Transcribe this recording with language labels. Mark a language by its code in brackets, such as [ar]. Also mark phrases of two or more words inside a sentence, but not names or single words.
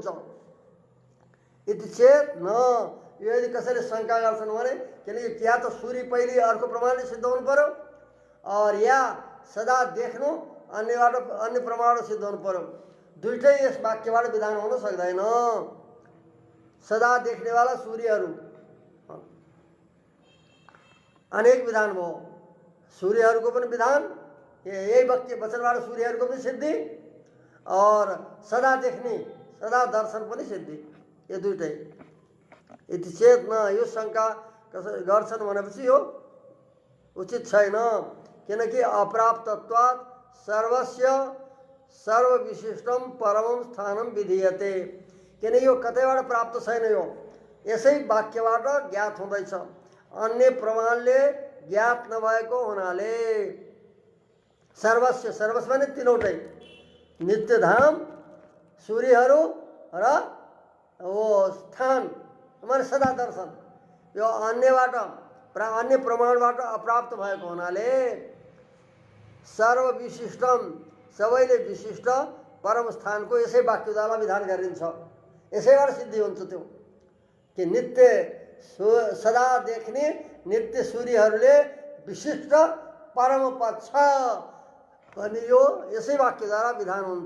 [ne] यति चेत न, यो यदि कसैले शङ्का गर्छन् भने, किनकि या त सूर्य पहिले अर्को प्रमाणले सिद्ध हुनु पर्यो, और या सदा देख्नु अन्यबाट अन्य प्रमाणबाट सिद्ध हुनु पर्यो। दुईटै यस वाक्यबाट विधान हुन सक्दैन। सदा देख्नेवाला सूर्यहरू अनेक विधान भयो। सूर्यहरूको पनि विधान, यही वाक्य वचनबाट सूर्यहरूको पनि सिद्धि, और सदा देख्ने सदा दर्शन पनि सिद्धि, यो दुईटै। यति चेत न, यो शङ्का कसै गर्छन् भनेपछि यो उचित छैन, किनकि [sa] अप्राप्तत्वात् सर्वस्य सर्वविशिष्टम परमं स्थानं विधीयते। [ne] किन यो कतैबाट प्राप्त छैन, यो यसै वाक्यबाट ज्ञात हुँदैछ। अन्य प्रमाणले ज्ञात नभएको हुनाले सर्वस्य, सर्वस्व भने तीनवटै, नित्यधाम, सूर्यहरू र वो स्थान माने सदा दर्शन, यो अन्यबाट अन्य प्रमाणबाट अप्राप्त भएको हुनाले सर्वविशिष्टम, सबैले विशिष्ट परम स्थानको यसै वाक्यद्वारा विधान गरिन्छ। यसैबाट सिद्धि हुन्छ त्यो कि नित्य सदा देख्ने नित्य सूर्यहरूले विशिष्ट परम पद छ भने यो यसै वाक्यद्वारा विधान हुन्छ।